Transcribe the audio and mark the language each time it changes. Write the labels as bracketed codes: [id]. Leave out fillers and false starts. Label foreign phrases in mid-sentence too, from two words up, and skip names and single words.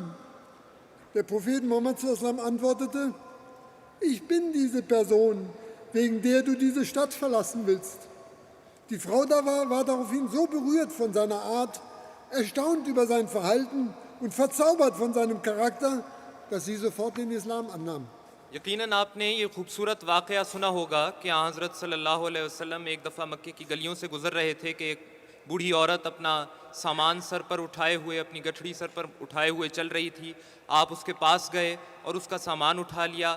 [de] Der Prophet Muhammad antwortete, ich bin diese Person, wegen der du diese Stadt verlassen willst. Die Frau war daraufhin so berührt von seiner Art, erstaunt über sein Verhalten und verzaubert von seinem Charakter, dass sie sofort den Islam annahm. [ur] یقیناً آپ نے یہ خوبصورت واقعہ سنا ہوگا کہ حضرت [ar] صلى الله عليه وسلم [ur] ایک دفعہ مکے کی گلیوں سے گزر رہے تھے کہ ایک بوڑھی عورت اپنا سامان سر پر اٹھائے ہوئے، اپنی گٹھڑی سر پر اٹھائے ہوئے چل رہی تھی. آپ اس کے پاس گئے اور اس کا سامان اٹھا لیا.